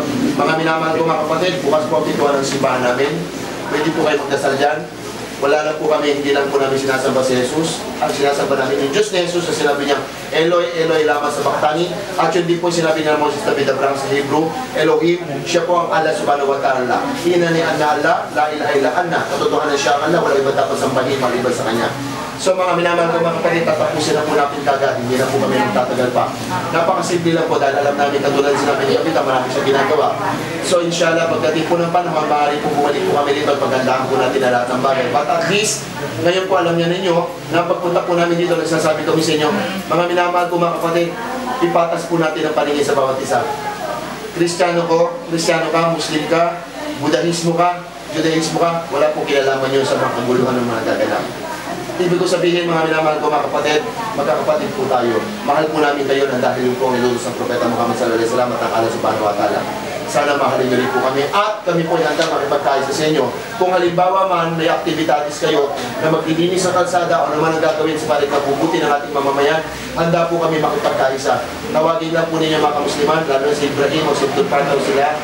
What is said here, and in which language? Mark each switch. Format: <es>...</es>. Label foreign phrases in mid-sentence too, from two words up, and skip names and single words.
<tl>Mga minamahal ko mga kapatid, bukas po ang pintuan ng simbahan namin. Pwede po kayo magdasal dyan. Wala lang po kami, hindi lang po namin sinasamba si Jesus. Ang sinasamba namin yung Diyos ni Jesus na sinabi niya,</tl> <arc>ܐܠܗܝ ܐܠܗܝ ܠܡܢܐ ܫܒܩܬܢܝ.</arc> <tl>At yun din po sinabi niya ng Moses David Abraham sa Hebrew, Elohim, siya po ang</tl> <ar>الله سبحانه وتعالى. إنني أنا الله لا إله إلا أنا.</ar> <tl>Katotohanan siya ang Allah, wala iba dapat sambahin maliban sa Kanya. So mga minamahal ko mga kapatid, tatapusin na po natin kagad, hindi na po kami magtatagal pa. Napakasimple lang po dahil alam namin katulad sinabi ni Kapita, marami siya ginagawa. So inshallah, pagdating po ng panahon, maaari po bumalik po kami dito at pagandaan po natin na lahat ng bagay.</tl> <en>But at least,</en> <tl>ngayon po alam niya ninyo, na pagpunta po namin dito, nagsasabi kami sa inyo, mga minamahal ko mga kapatid, ipatas po natin ang paningin sa bawat isa. Kristiyano ka, Muslim ka, Budahismo ka, Judaismo ka, wala po kinalaman yun sa mga kaguluhan ng mga gaganap. Ibig ko sabihin, mga minamahal ko mga kapatid, magkakapatid po tayo. Mahal po namin kayo ng dahil yung po ang nilutos ng Propeta Muhammad</tl> <ar>صلى الله عليه وسلم</ar> <tl>at ang</tl> <ar>الله سبحانه وتعالى.</ar> <tl>Sana mahalin niyo rin po kami at kami po handa makipagkaisa sa inyo. Kung halimbawa man may activities kayo na maglilinis sa kalsada o naman ang gagawin sa palit na bubuti ng ating mamamayan, handa po kami makipagkaisa. Tawagin lang po ninyo mga kamusliman, lalo na si Ibrahim o si Tulpan o sila.</tl>